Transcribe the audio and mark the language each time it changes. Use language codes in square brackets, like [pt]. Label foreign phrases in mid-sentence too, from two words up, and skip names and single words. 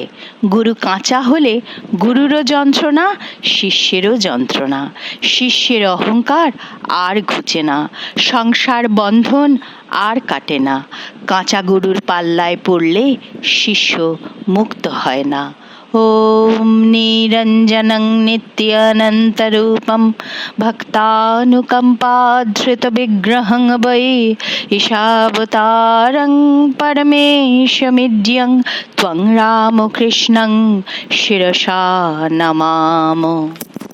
[bn] গুরু কাঁচা হলে গুরুরও যন্ত্রণা, শিষ্যেরও যন্ত্রণা। শিষ্যের অহংকার আর ঘুচে না, সংসার বন্ধন আর কাটে না। কাঁচা গুরুর পাল্লায় পড়লে শিষ্য মুক্ত হয় না। [sa] ওম নিরঞ্জনং নিত্যানন্তরূপম ভক্তানুকম্পাধৃত বিগ্রহং বৈ ঈশাবতারং পরমেশমিদ্যং ত্বং রামকৃষ্ণং শিরসা নমামো।